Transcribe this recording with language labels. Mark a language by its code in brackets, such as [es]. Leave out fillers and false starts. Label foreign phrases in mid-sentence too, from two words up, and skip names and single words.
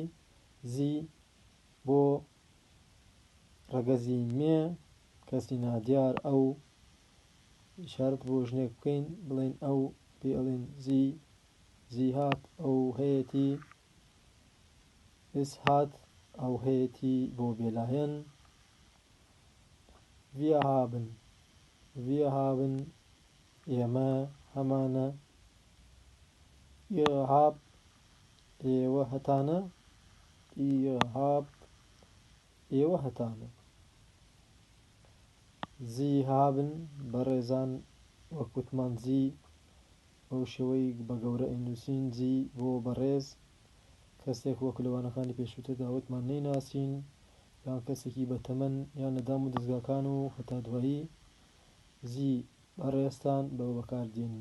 [ckb] زی بۆ ڕەگەزی مێ کەسی نادیار ئەو ئیشارەت بۆ ژنێک بکەین بڵێن ئەو پێ ئەڵێن [de] sie hat [ckb] ئەو هەیەتی. [de] es hat [ckb] ئەو هەیەتی بۆ بێلایەن. [de] wir haben [ckb] ئێمە هەمانە. [de] ihr habt [ckb] ئێوە هەتانە. ئێوە هەتانە. [de] sie haben [ckb] بەڕێزان وەک وتمان زی بەو شێوەی بە گەورە ئەینووسین زی بۆ بەڕێز کەسێک وەک لەوانەکانی پێشووتردا وتمان نەیناسین یان کەسێکی بەتەمەن یان لەدام و دەستگاکان و هەتا دوایی زی بەڕێستان بەو بەکاردێنین.